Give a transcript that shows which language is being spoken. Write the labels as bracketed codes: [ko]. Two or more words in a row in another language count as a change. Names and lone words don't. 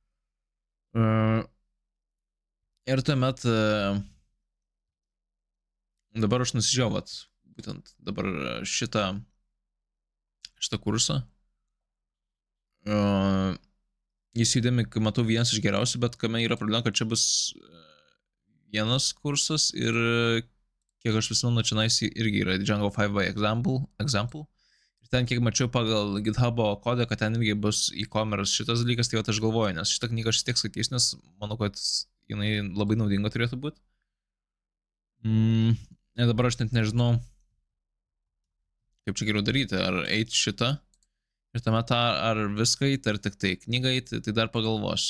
[lt] Ir tuomet dabar aš nusižiau, būtent dabar šitą kursą. Jis įdėmi, kai matau, vienas iš geriausių, bet kame yra problema, kad čia bus vienas kursas ir kiek aš prisimenu, čia irgi yra Django 5 by example. Ir ten, kiek mačiau pagal GitHub'o kodą, kad ten irgi bus e-commerce šitas dalykas, tai aš galvoju, nes šitą knygą aš tiek skaitysiu, nes manau, kad jinai labai naudinga turėtų būti. Ir dabar aš net nežinau, kaip čia geriau daryti, ar eiti šitą ir tuomet ar viską eiti, ar tik tai knygą eiti, tai dar pagalvosiu.